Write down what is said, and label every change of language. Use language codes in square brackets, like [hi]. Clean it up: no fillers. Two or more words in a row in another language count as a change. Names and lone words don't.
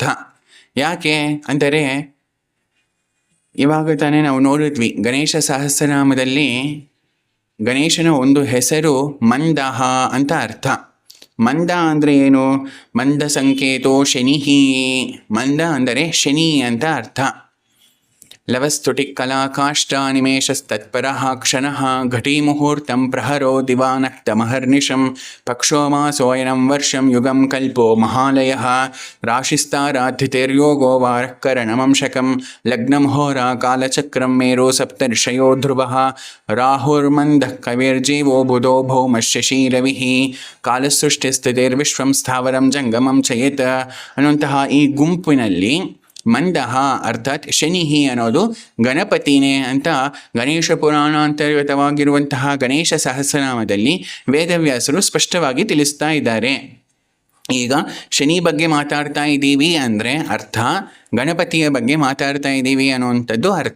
[kn] ಯಾಕೆ ಅಂದರೆ ಇವಾಗ ತಾನೇ ನಾವು ನೋಡಿದ್ವಿ ಗಣೇಶ ಸಹಸ್ರನಾಮದಲ್ಲಿ ಗಣೇಶನ ಒಂದು ಹೆಸರು ಮಂದಹ ಅಂತ ಅರ್ಥ. ಮಂದ ಅಂದರೆ ಏನು [sa] ಮಂದ ಸಂಕೇತೋ ಶನಿಹಿ, [kn] ಮಂದ ಅಂದರೆ ಶನಿ ಅಂತ ಅರ್ಥ. [sa] ಲವಸ್ತುಟಿ ಕಲಾಕಾಷ್ಟಾನಿಮೇಷಸ್ತತ್ಪರಃ ಕ್ಷಣಃ ಘಟೀಮುಹೂರ್ತಂ ಪ್ರಹರೋ ದಿವಾನಕ್ತಮಹರ್ನಿಶಂ ಪಕ್ಷೋ ಮಾಸೋಯನಂ ವರ್ಷಂ ಯುಗಂ ಕಲ್ಪೋ ಮಹಾಲಯಃ ರಾಶಿಸ್ತಾರಾಧಿತೇರ್ಯೋಗೋ ವಾರಃಕರಣಮಂಶಕಂ ಲಗ್ನಮುಹೋರ ಕಾಲಚಕ್ರಂ ಮೇರೋ ಸಪ್ತರ್ಷಯೋ ಧ್ರುವಃ ರಾಹುರ್ಮಂದಃ ಕವಿರ್ಜೀವೋ ಬುಧೋ ಭೌಮಶಶಿ ರವಿಃ ಕಾಲಸೃಷ್ಟಿಸ್ಥಿತಿರ್ವಿಶ್ವಂ ಸ್ಥಾವರಂ ಜಂಗಮಂ ಚಯೇತ್ [kn] ಅನ್ನುವಂತಹ ಈ ಗುಂಪಿನಲ್ಲಿ ಮಂದಹ ಅರ್ಥಾತ್ ಶನಿಹಿ ಅನ್ನೋದು ಗಣಪತಿನೇ ಅಂತ ಗಣೇಶ ಪುರಾಣಾಂತರ್ಗತವಾಗಿರುವಂತಹ ಗಣೇಶ ಸಹಸ್ರನಾಮದಲ್ಲಿ ವೇದವ್ಯಾಸರು ಸ್ಪಷ್ಟವಾಗಿ ತಿಳಿಸ್ತಾ ಇದ್ದಾರೆ. ಈಗ ಶನಿ ಬಗ್ಗೆ ಮಾತಾಡ್ತಾ ಇದ್ದೀವಿ ಅಂದರೆ ಅರ್ಥ ಗಣಪತಿಯ ಬಗ್ಗೆ ಮಾತಾಡ್ತಾ ಇದ್ದೀವಿ ಅನ್ನುವಂಥದ್ದು ಅರ್ಥ.